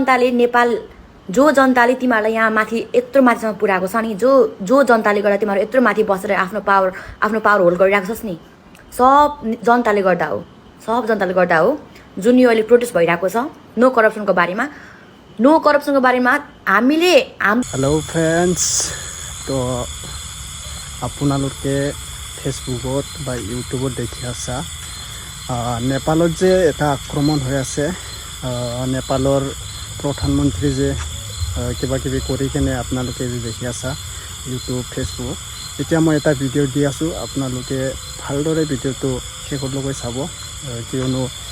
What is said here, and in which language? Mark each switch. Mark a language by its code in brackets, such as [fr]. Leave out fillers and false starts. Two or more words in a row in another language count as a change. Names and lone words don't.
[ne] जनताले तिमीहरूलाई यहाँ माथि यत्रो माथिसम्म पुर्याएको छ नि जो जनताले गर्दा तिमीहरू यत्रो माथि बसेर आफ्नो [en] power hold [ne] गरिरहेको छस् नि सब जनताले गर्दा हो जुन यो अहिले प्रोटेस्ट भइरहेको छ [en] no corruption [ne] बारेमा हामीले [en] hello friends [as] तो আপোনালোকে ফেসবুকত বা ইউটিউবত দেখি আছা নেপালত যে এটা আক্ৰমণ হৈ আছে নেপালৰ প্ৰধানমন্ত্ৰী যে কিবা কিবি কৰি কেনে আপোনালোকে যে দেখি আছা ইউটিউব ফেসবুক এতিয়া মই এটা ভিডিঅ' দি আছোঁ আপোনালোকে ভালদৰে ভিডিঅ'টো শেষলৈকে চাব কিয়নো